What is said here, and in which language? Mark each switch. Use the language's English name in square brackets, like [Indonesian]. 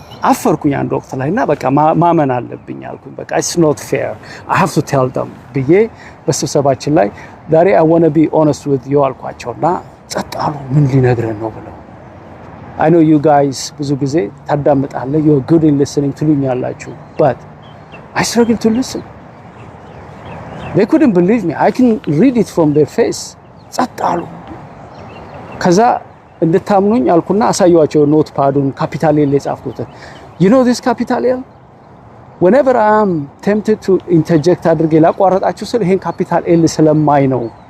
[Amharic] አፈርኩኝ አንድ ወቅት ላይና በቃ ማመን አለብኝ አልኩኝ። በቃ [English] it's not fair I have to tell them [Amharic] ብዬ በስብሰባችን ላይ ዛሬ [English] I want to be honest with you [Amharic] አልኳቸውና ጸጥ አሉ። ምን ሊነግረን ነው ብለው [English] I know you guys [Amharic] ብዙ ጊዜ ታዳምጣለህ [English] you're good in listening [Amharic] ትሉኛላችሁ [English] but I struggle to listen. They couldn't believe me. I can read it from their face. [Amharic] ጸጥ አሉ። ከዛ እንድታምኑኝ አልኩና አሳየዋቸው ኖት ፓዱን ካፒታል ኤል የጻፍኩት። [English] you know this capital L whenever I am tempted to interject [Amharic] አድርጌ ላቋረጣችሁ ስል ይሄን ካፒታል ኤል ስለማይ ነው